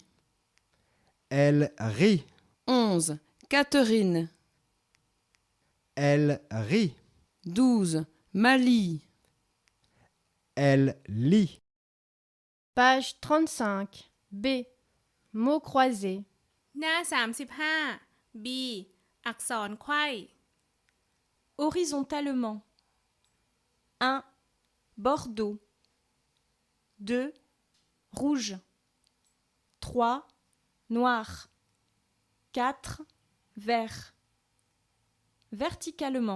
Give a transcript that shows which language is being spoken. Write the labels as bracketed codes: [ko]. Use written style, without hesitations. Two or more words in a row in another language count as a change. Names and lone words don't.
[fr] Elle rit. 11. Catherine. Elle rit. 12. Mali. Elle lit. Page 35. B. Mots croisés. [th] หน้า 35 b อักษรไขว้ [fr] Horizontalement. 1. Bordeaux. 2. Rouge. 3. Noir. 4. Vert. Verticalement.